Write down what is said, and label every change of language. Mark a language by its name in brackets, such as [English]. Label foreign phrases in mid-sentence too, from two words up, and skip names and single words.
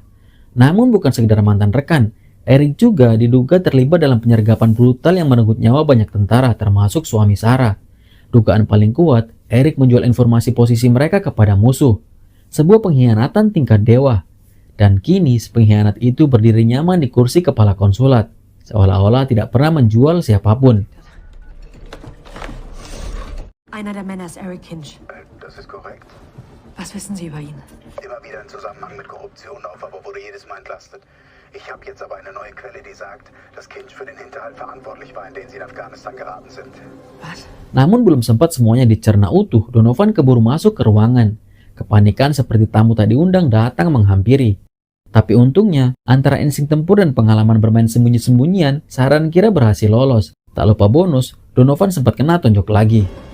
[Indonesian] Namun bukan sekedar mantan rekan, Eric juga diduga terlibat dalam penyergapan brutal yang merenggut nyawa banyak tentara termasuk suami Sarah. Dugaan paling kuat, Eric menjual informasi posisi mereka kepada musuh. Sebuah pengkhianatan tingkat dewa. Dan kini pengkhianat itu berdiri nyaman di kursi kepala konsulat. Seolah-olah tidak pernah menjual siapapun. [German] Einer der Männer ist Eric Kinch. Das ist korrekt. Was wissen Sie über ihn? Immer wieder in Zusammenhang mit Korruption auf, aber wurde jedes Mal entlastet. Ich habe jetzt aber eine neue Quelle, die sagt, dass Kinch für den Hinterhalt verantwortlich war, in den sie in Afghanistan geraten sind. Was? [Indonesian] Namun belum sempat semuanya dicerna utuh, Donovan keburu masuk ke ruangan. Kepanikan seperti tamu tak diundang datang menghampiri. Tapi untungnya, antara insting tempur dan pengalaman bermain sembunyi-sembunyian, Saran kira berhasil lolos. Tak lupa bonus, Donovan sempat kena tonjok lagi.